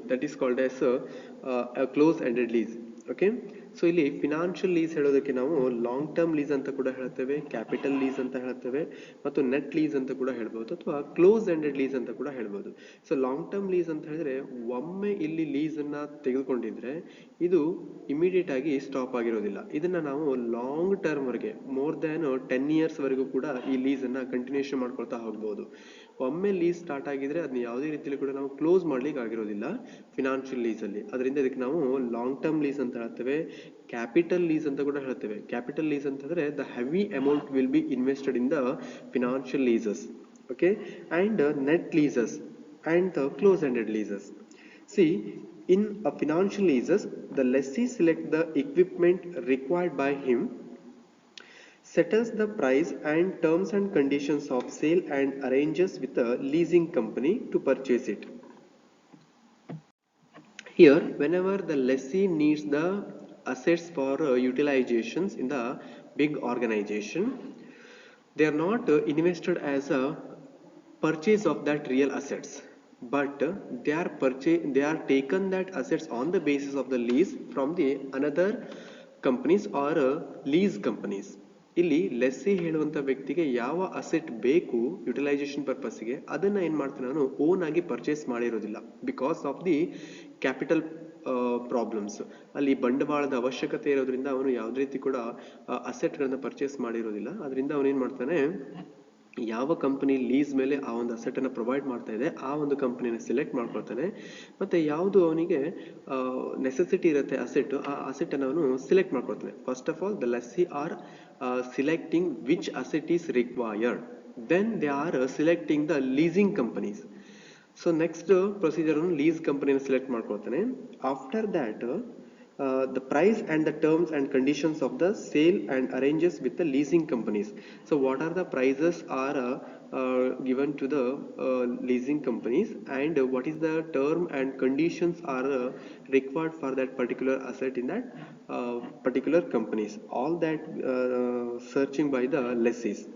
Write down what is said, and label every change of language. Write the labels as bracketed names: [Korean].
[English] That is called as a close-ended lease. [Kannada] Okay, so ಇಲ್ಲಿ financial lease ಹೇಳೋದಕ್ಕೆ ನಾವು long term lease ಅಂತ ಕೂಡ ಹೇಳ್ತೇವೆ, ಕ್ಯಾಪಿಟಲ್ ಲೀಸ್ ಅಂತ ಹೇಳ್ತೇವೆ, ಮತ್ತು ನೆಟ್ ಲೀಸ್ ಅಂತ ಕೂಡ ಹೇಳ್ಬೋದು, ಅಥವಾ ಕ್ಲೋಸ್ ಎಂಡೆಡ್ ಲೀಸ್ ಅಂತ ಕೂಡ ಹೇಳ್ಬೋದು. ಸೊ ಲಾಂಗ್ ಟರ್ಮ್ ಲೀಸ್ ಅಂತ ಹೇಳಿದ್ರೆ ಒಮ್ಮೆ ಇಲ್ಲಿ ಲೀಸನ್ನು ತೆಗೆದುಕೊಂಡಿದ್ರೆ ಇದು ಇಮಿಡಿಯೇಟ್ ಆಗಿ ಸ್ಟಾಪ್ ಆಗಿರೋದಿಲ್ಲ. ಇದನ್ನ ನಾವು ಲಾಂಗ್ ಟರ್ಮ್ ವರೆಗೆ [English] more than 10 years [Kannada] ವರೆಗೂ ಕೂಡ ಈ ಲೀಸನ್ನು ಕಂಟಿನ್ಯೂಷನ್ ಮಾಡ್ಕೊಳ್ತಾ ಹೋಗ್ಬೋದು. ಒಮ್ಮೆ ಲೀಸ್ ಸ್ಟಾರ್ಟ್ ಆಗಿದ್ರೆ ಅದನ್ನ ಯಾವುದೇ ರೀತಿಯಲ್ಲಿ ಕೂಡ ನಾವು ಕ್ಲೋಸ್ ಮಾಡ್ಲಿಕ್ಕೆ ಆಗಿರೋದಿಲ್ಲ ಫಿನಾನ್ಷಿಯಲ್ ಲೀಸಲ್ಲಿ. ಅದರಿಂದ ಇದಕ್ಕೆ ನಾವು ಲಾಂಗ್ ಟರ್ಮ್ ಲೀಸ್ ಅಂತ ಹೇಳ್ತೇವೆ, ಕ್ಯಾಪಿಟಲ್ ಲೀಸ್ ಅಂತ ಕೂಡ ಹೇಳ್ತೇವೆ. [English] capital lease [Kannada] ಅಂತಂದ್ರೆ [English] The heavy amount will be invested in the financial leases. Okay, and net leases and the close-ended leases. See, in a financial leases, the lessee select the equipment required by him, settles the price and terms and conditions of sale and arranges with a leasing company to purchase it. Here, whenever the lessee needs the assets for utilizations in the big organization, they are not invested as a purchase of that real assets, but they are taken that assets on the basis of the lease from the another companies or lease companies. [Kannada] ಇಲ್ಲಿ lessee ಹೇಳುವಂಥ ವ್ಯಕ್ತಿಗೆ ಯಾವ asset ಬೇಕು utilisation ಪರ್ಪಸ್ಗೆ ಅದನ್ನು ಏನು ಮಾಡ್ತಾನೆ, ನಾನು own ಆಗಿ purchase ಮಾಡಿರೋದಿಲ್ಲ. [English] because of the capital problems, [Kannada] ಅಲ್ಲಿ ಬಂಡವಾಳದ ಅವಶ್ಯಕತೆ ಇರೋದ್ರಿಂದ ಅವನು ಯಾವುದೇ ರೀತಿ ಕೂಡ ಅಸೆಟ್ಗಳನ್ನು ಪರ್ಚೇಸ್ ಮಾಡಿರೋದಿಲ್ಲ. ಅದರಿಂದ ಅವನೇನು ಮಾಡ್ತಾನೆ, ಯಾವ ಕಂಪನಿ ಲೀಸ್ ಮೇಲೆ ಆ ಒಂದು ಅಸೆಟನ್ನು ಪ್ರೊವೈಡ್ ಮಾಡ್ತಾ ಇದೆ ಆ ಒಂದು ಕಂಪನಿನ ಸೆಲೆಕ್ಟ್ ಮಾಡ್ಕೊಳ್ತಾನೆ. ಮತ್ತು ಯಾವುದು ಅವನಿಗೆ ನೆಸೆಸಿಟಿ ಇರುತ್ತೆ ಅಸೆಟ್, ಆ ಅಸೆಟನ್ನು ಅವನು select ಮಾಡ್ಕೊಳ್ತಾನೆ. [English] First of all the lessee are selecting which asset is required, then they are selecting the leasing companies. [Kannada] So next procedure lease ಕಂಪನಿನ select ಮಾಡ್ಕೊಳ್ತಾನೆ. [English] After that the price and the terms and conditions of the sale and arranges with the leasing companies. So what are the prices are given to the leasing companies, and what is the term and conditions are required for that particular asset in that particular companies, all that searching by the lessees.